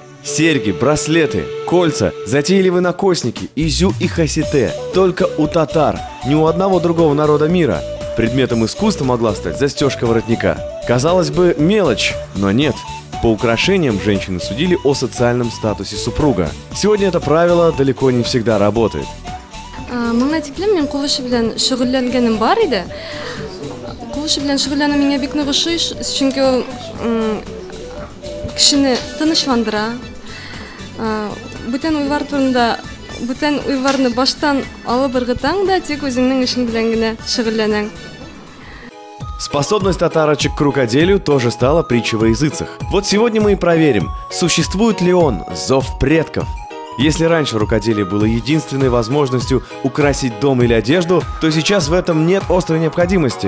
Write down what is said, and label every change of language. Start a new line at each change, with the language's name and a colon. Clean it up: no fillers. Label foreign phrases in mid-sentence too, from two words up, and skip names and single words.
Russian: Серьги, браслеты, кольца, затейливые накосники, изю и хасите. Только у татар, ни у одного другого народа мира. Предметом искусства могла стать застежка воротника. Казалось бы, мелочь, но нет. По украшениям женщины судили о социальном статусе супруга. Сегодня это правило далеко не всегда работает.
Tatar: Моңа тиклем мен кул эше белән шөгыльләнгәнем бар иде. Кул эше белән шөгыльләнү миңа бик нык ошый, чөнки ул кешене тынычландыра. Бүтән уйлар турында, бүтән уйларны баштан алып ыргытаң да тик үзеңнең эшең белән генә шөгыльләнәң.
Russian: Способность татарочек к рукоделию тоже стала притчей во языцах. Вот сегодня мы и проверим, существует ли он, зов предков. Если раньше рукоделие было единственной возможностью украсить дом или одежду, то сейчас в этом нет острой необходимости.